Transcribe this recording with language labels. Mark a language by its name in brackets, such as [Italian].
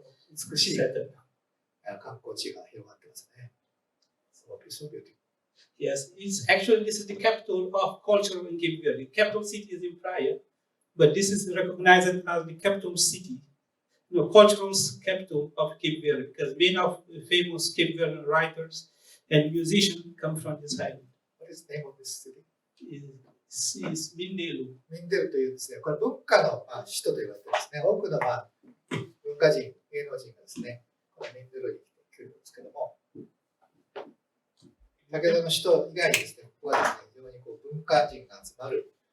[Japanese] 美しい観光地が広がってますね。 [English] So beautiful. Yes, it's actually this is the capital of culture in Cape Verde. The capital city is in Praia, but this is recognized as the capital city, cultural capital of Cape Verde, because many of the famous Cape Verdean writers and musicians come from this island. What is the name of this city? It's Mindelo. [Japanese] ミンデルというですね、これ文化の首都と言われてますね。多くの文化人、芸能人がですね、このミンデルに来るんですけども、先ほどの首都以外にですね、ここはですね、非常に文化人が集まる